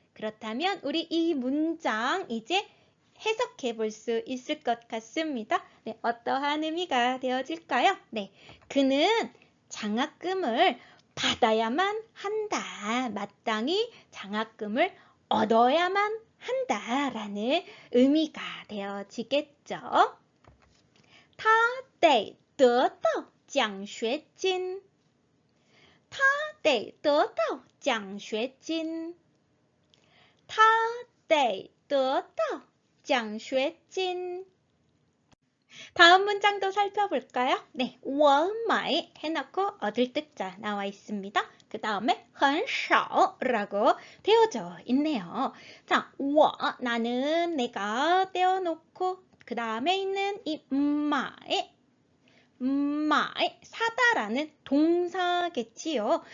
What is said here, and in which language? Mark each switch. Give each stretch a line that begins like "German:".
Korean: 그렇다면 우리 이 문장 이제 해석해 볼 수 있을 것 같습니다. 네, 어떠한 의미가 되어질까요? 네, 그는 장학금을 받아야만 한다. 마땅히 장학금을 얻어야만 한다라는 의미가 되어지겠죠.
Chinese: 他得得到奖学金他得得到奖学金他得得到奖学金
Korean: 다음 문장도 살펴볼까요? 네, 我买 해놓고 얻을 득자 나와 있습니다. 그 다음에 很少라고 되어져 있네요. 자, 我 나는 내가 떼어놓고 그 다음에 있는 이买 사다라는 동사겠지요.